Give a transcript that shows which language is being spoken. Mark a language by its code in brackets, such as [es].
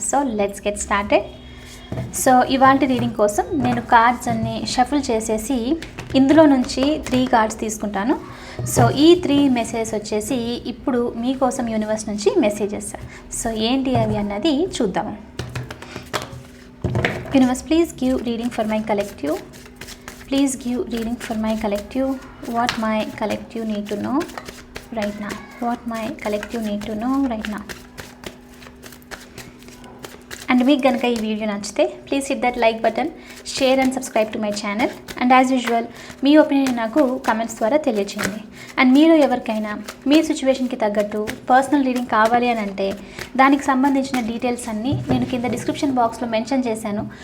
[te] So let's get started. So ఇవాల్టి reading కోసం నేను కార్డ్స్ అన్ని షఫుల్ చేసేసి ఇందులో నుంచి 3 కార్డ్స్ తీసుకుంటాను. సో ఈ 3 మెసేజెస్ వచ్చేసి ఇప్పుడు మీకోసం యూనివర్స్ నుంచి మెసేజెస్. సో ఏంటి అవి అన్నది చూద్దాము. [en] Universe, please give reading for my collective. Please give reading for my collective. What my collective need to know right now. What my collective need to know right now. And [te] మీకు కనుక ఈ video నచ్చితే [en] Please hit that like button, share and subscribe to my channel. And as usual [te] మీ opinion నాకు comments ద్వారా తెలియచేయండి. And మీరు ఎవరికైనా మీ సిచ్యువేషన్కి తగ్గట్టు పర్సనల్ రీడింగ్ కావాలి అని అంటే దానికి సంబంధించిన డీటెయిల్స్ అన్నీ నేను కింద డిస్క్రిప్షన్ బాక్స్లో మెన్షన్ చేశాను.